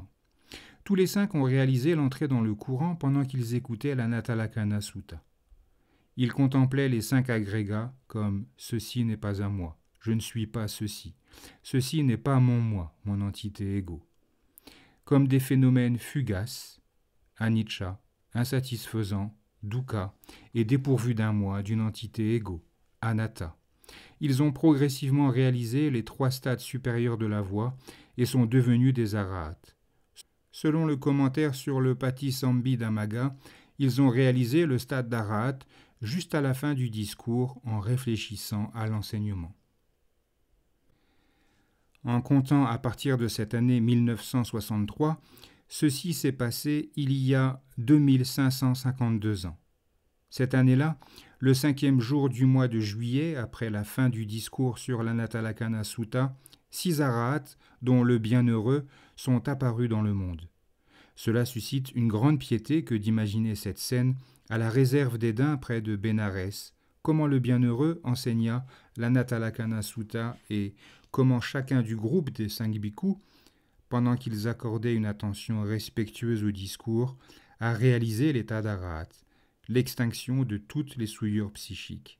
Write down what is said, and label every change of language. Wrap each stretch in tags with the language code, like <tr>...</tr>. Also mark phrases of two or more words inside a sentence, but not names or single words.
<fr>Tous les 5 ont réalisé l'entrée dans le courant pendant qu'ils écoutaient l'Anatalakkhana Sutta. Ils contemplaient les 5 agrégats comme « ceci n'est pas à moi, je ne suis pas ceci, ceci n'est pas mon moi, mon entité égo », comme des phénomènes fugaces, anicca, insatisfaisants, dukkha, et dépourvus d'un moi, d'une entité égo, anatta. Ils ont progressivement réalisé les 3 stades supérieurs de la voie et sont devenus des arahats. Selon le commentaire sur le Patisambhidamagga, ils ont réalisé le stade d'arahat juste à la fin du discours en réfléchissant à l'enseignement. En comptant à partir de cette année 1963, ceci s'est passé il y a 2552 ans. Cette année-là, le 5e jour du mois de juillet, après la fin du discours sur l'Anatalakkhana Sutta, 6 arahats, dont le bienheureux, sont apparus dans le monde. Cela suscite une grande piété que d'imaginer cette scène à la réserve des Daims près de Bénarès, comment le bienheureux enseigna l'Anatalakkhana Sutta et comment chacun du groupe des 5 bhikkhus, pendant qu'ils accordaient une attention respectueuse au discours, a réalisé l'état d'arahat, l'extinction de toutes les souillures psychiques.</fr>